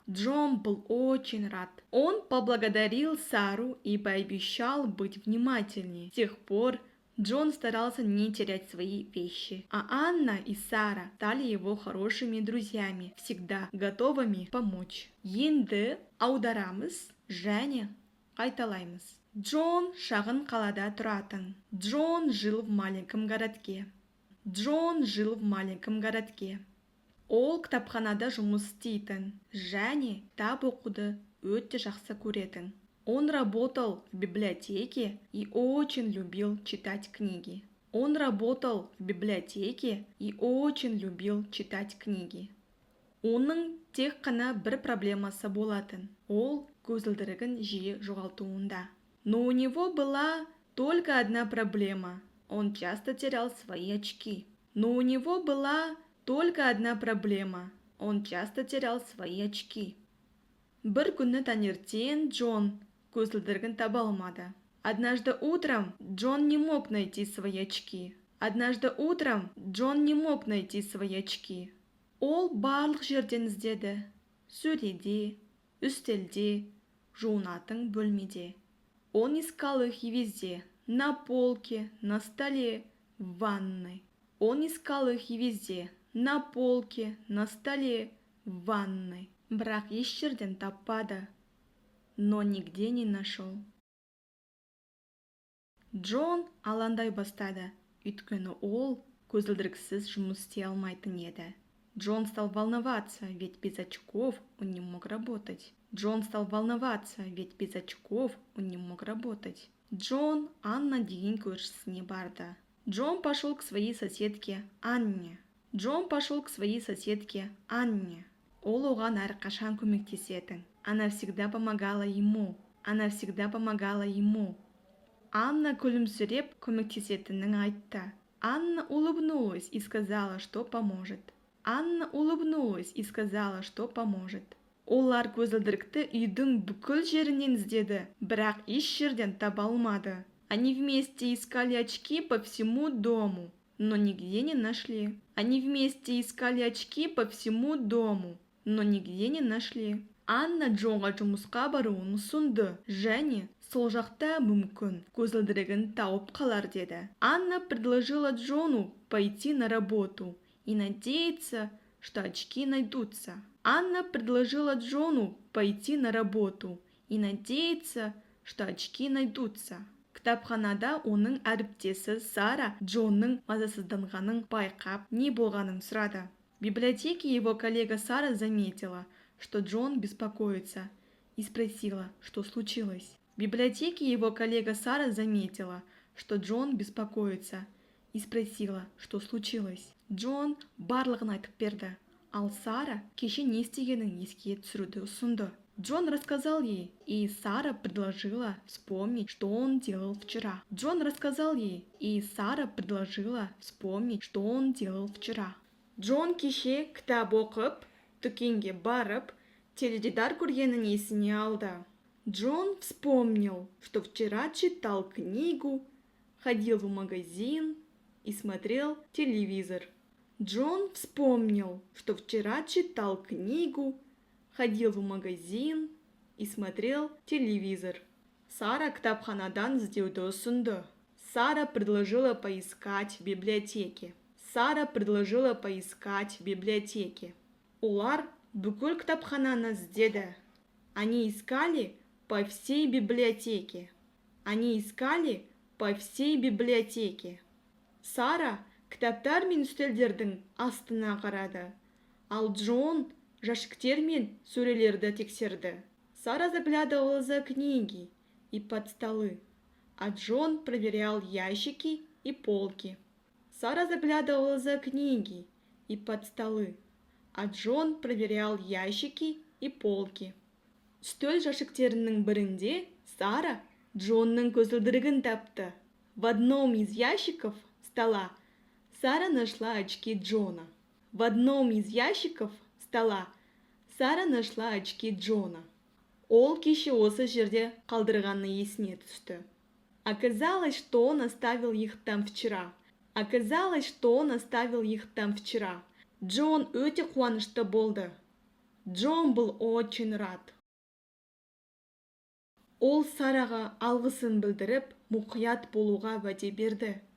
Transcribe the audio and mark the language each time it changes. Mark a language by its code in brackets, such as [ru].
[ru] Джон был очень рад. Он поблагодарил Сару и пообещал быть внимательнее. С тех пор Джон старался не терять свои вещи, а Анна и Сара стали его хорошими друзьями, всегда готовыми помочь. [kk] Енді аударамыз және қайталаймыз. Джон шағын қалада тұратын. [ru] Джон жил в маленьком городке. Джон жил в маленьком городке. [kk] Ол кітапханада жұмыс істейтін және кітап оқуды өте жақсы көретін. [ru] Он работал в библиотеке и очень любил читать книги. Он работал в библиотеке и очень любил читать книги. [kk] Оның тек қана бір проблемасы болатын. Ол көзілдірігін жиі жоғалтуында. [ru] Но у него была только одна проблема. Он часто терял свои очки. Но у него была только одна проблема. Он часто терял свои очки. [kk] Бір күні таңертең Джон көзілдірігін таба алмады. [ru] Однажды утром Джон не мог найти свои очки. Однажды утром Джон не мог найти свои очки. [kk] Ол барлық жерден іздеді. Сөреде, үстелде, жуынатын бөлмеде. [ru] Он искал их везде. На полке, на столе, в ванной. Он искал их везде. На полке, на столе, в ванной. [kk] Бірақ еш жерден таппады. [ru] Но нигде не нашел. [kk] Джон алаңдай бастады, өйткені ол көзілдіріксіз жұмыс істей алмайтын еді. [ru] Джон стал волноваться, ведь без очков он не мог работать. Джон стал волноваться, ведь без очков он не мог работать. [kk] Джон Анна деген көршісіне барды. [ru] Джон пошел к своей соседке Анне. Джон пошел к своей соседке Анне. [kk] Ол оған әрқашан көмектесетін. [ru] Она всегда помогала ему. Она всегда помогала ему. [kk] Анна күлімсіреп көмектесетінін айтты. [ru] Анна улыбнулась и сказала, что поможет. Анна улыбнулась и сказала, что поможет. [kk] Олар көзілдірікті үйдің бүкіл жерінен іздеді, бірақ еш жерден таба алмады. [ru] Они вместе искали очки по всему дому, но нигде не нашли. Они вместе искали очки по всему дому, но нигде не нашли. [kk] Анна Джонға жұмысқа баруын ұсынды және сол жақта мүмкін көзілдірігін тауып қалар деді. [ru] Анна предложила Джону пойти на работу и надеяться, что очки найдутся. Анна предложила Джону пойти на работу и надеяться, что очки найдутся. [kk] Кітапханада оның әріптесі Сара Джонның мазасызданғанын байқап, не болғанын сұрады. [ru] В библиотеке его коллега Сара заметила, что Джон беспокоится, и спросила, что случилось. В библиотеке его коллега Сара заметила, что Джон беспокоится, и спросила, что случилось. [kk] Джон барлығын айтып берді, ал Сара кеше не істегенін еске түсіруді ұсынды. [ru] Джон рассказал ей, и Сара предложила вспомнить, что он делал вчера. Джон рассказал ей, и Сара предложила вспомнить, что он делал вчера. [kk] Джон кеше кітап оқып, дүкенге барып, теледидар көргенін есіне алды. [ru] Джон вспомнил, что вчера читал книгу, ходил в магазин и смотрел телевизор. Джон вспомнил, что вчера читал книгу, ходил в магазин и смотрел телевизор. [kk] Сара кітапханадан іздеуді ұсынды. [ru] Сара предложила поискать в библиотеке. Сара предложила поискать в библиотеке. [kk] Олар бүкіл кітапхананы іздеді. [ru] Они искали по всей библиотеке. Они искали по всей библиотеке. [kk] Сара кітаптар мен үстелдердің астына қарады. Ал Джон жәшіктер мен сөрелерді тексерді. [ru] Сара заглядывала за книги и под столы, а Джон проверял ящики и полки. Сара заглядывала за книги и под столы, а Джон проверял ящики и полки. [kk] Үстел жәшіктерінің бірінде Сара Джонның көзілдірігін тапты. [ru] В одном из ящиков стола Сара нашла очки Джона. В одном из ящиков стола Сара нашла очки Джона. [kk] Ол кеше осы жерде қалдырғаны есіне түсті. [ru] Оказалось, что он оставил их там вчера. Оказалось, что он оставил их там вчера. [kk] Джон өте қуанышты болды. [ru] Джон был очень рад. [kk] Ол Сараға алғысын білдіріп, мұқият болуға уәде берді.